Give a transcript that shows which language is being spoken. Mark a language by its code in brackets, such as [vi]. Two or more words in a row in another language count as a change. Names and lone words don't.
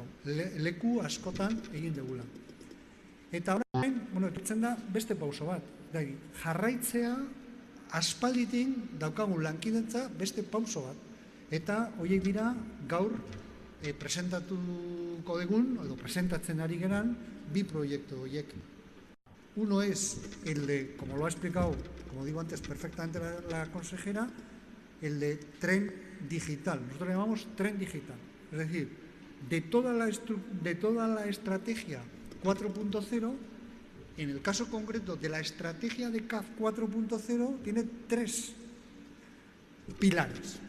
[eu] Leku askotan egin degula. Eta orain, etortzen da beste pauso bat. Jarraitzea, aspalditin daukagun lankidetza beste pauso bat. Eta horiek dira gaur presentatuko dugun, edo presentatzen ari geran, bi proiektu horiek. [es] Uno es el de, como lo ha explicado, como digo antes perfectamente la consejera, el de tren digital. Nosotros lo llamamos tren digital. Es decir, de toda la estrategia 4.0, en el caso concreto de la estrategia de CAF 4.0, tiene tres pilares.